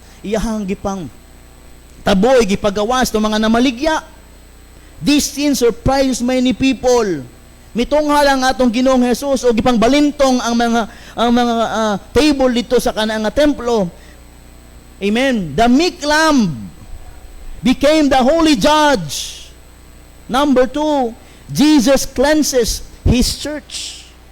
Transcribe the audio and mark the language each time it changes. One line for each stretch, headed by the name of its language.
Cebuano: Iyahang gipang taboy, gipagawas ng mga namaligya.
English: These sins surprise many people.
Cebuano: Mitungha lang atong Ginoong Hesus o gipang balintong ang mga table dito sa kanang templo.
English: Amen. The meek lamb became the holy judge. Number 2, Jesus cleanses His church.